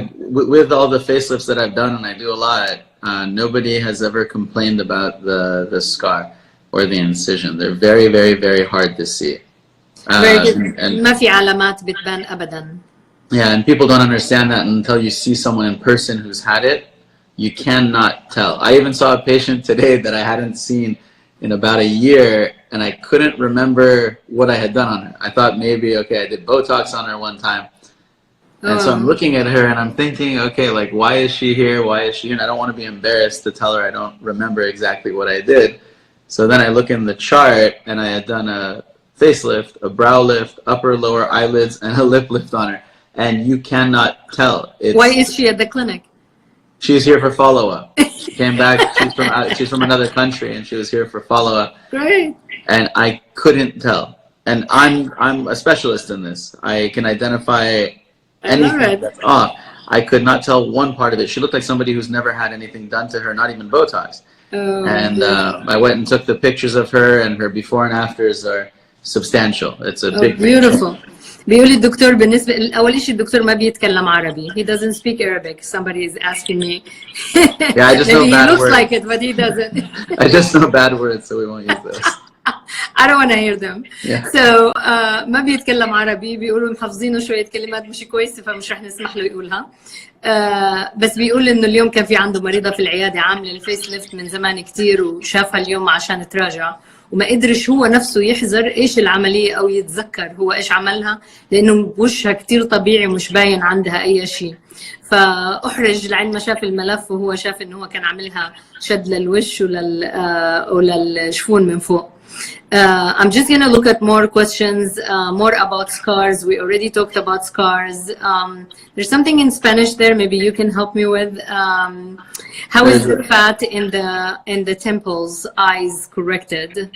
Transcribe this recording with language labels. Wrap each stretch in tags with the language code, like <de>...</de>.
<en>With all the facelifts that I've done, and I do a lot, nobody has ever complained about the scar or the incision. They're very, very, very hard to see.</en> <ar>And ما في علامات بتبان أبداً.</ar> <en>Yeah, and people don't understand that until you see someone in person who's had it. You cannot tell. I even saw a patient today that I hadn't seen in about a year, and I couldn't remember what I had done on her. I thought maybe, okay, I did Botox on her one time. And so I'm looking at her and I'm thinking, okay, like, why is she here? Why is she here? And I don't want to be embarrassed to tell her I don't remember exactly what I did. So then I look in the chart and I had done a facelift, a brow lift, upper lower eyelids, and a lip lift on her. And you cannot tell. Why is she at the clinic? She's here for follow-up. She came back. She's from another country, and she was here for follow-up. Great. And I couldn't tell. And I'm a specialist in this. I can identify anything that's off. I could not tell one part of it. She looked like somebody who's never had anything done to her, not even Botox. And I went and took the pictures of her, and her before and afters are substantial. It's a big beautiful.</en> <ar>بيقول الدكتور بالنسبة أول شيء الدكتور ما بيتكلم عربي.</ar> <en>He doesn't speak Arabic. Somebody is asking me. Yeah, I just know he bad looks words. like it, but he doesn't. I just know bad words, so we won't use those. I don't want to hear them. Yeah.</en> <ar>So ما بيتكلم عربي، بيقولوا محافظينه شوية كلمات مش كويسة فمش رح نسمح له يقولها. بس بيقول إنه اليوم كان في عنده مريضة في العيادة عاملة الفيس ليفت من زمان كتير وشافها اليوم عشان تراجع، وما قدرش هو نفسه يحذر ايش العمليه او يتذكر هو ايش عملها، لانه وشها كتير طبيعي ومش باين عندها اي شيء. فاحرج لعند ما شاف الملف وهو شاف انه هو كان عاملها شد للوش وللشفون من فوق.</ar> <en>I'm just going to look at more questions, more about scars. We already talked about scars. There's something in Spanish there. Maybe you can help me with. How is the fat in the temples, eyes corrected?</en>